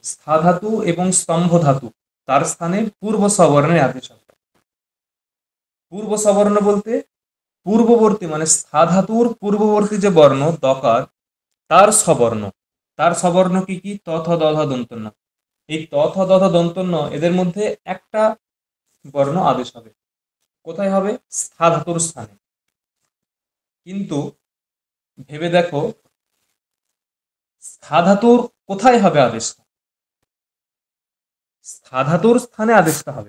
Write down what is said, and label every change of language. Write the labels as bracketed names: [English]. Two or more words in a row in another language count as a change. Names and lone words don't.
[Bangla] স্থা ধাতু এবং স্তম্ভ ধাতু তার স্থানে পূর্ব সবর্ণের আদেশ হবে। পূর্ব সবর্ণ বলতে পূর্ববর্তী, মানে স্থা ধাতুর পূর্ববর্তী যে বর্ণ দকার, তার সবর্ণ। তার সবর্ণ কি কি? ত, থ, দ, ধ, দন্ত ন। এই ত, থ, দ, ধ, দন্ত ন এদের মধ্যে একটা বর্ণ আদেশ হবে। কোথায় হবে? স্থা ধাতুর স্থানে। কিন্তু ভেবে দেখো, স্থা ধাতুর কোথায় হবে আদেশটা? স্থা ধাতুর স্থানে আদেশটা হবে।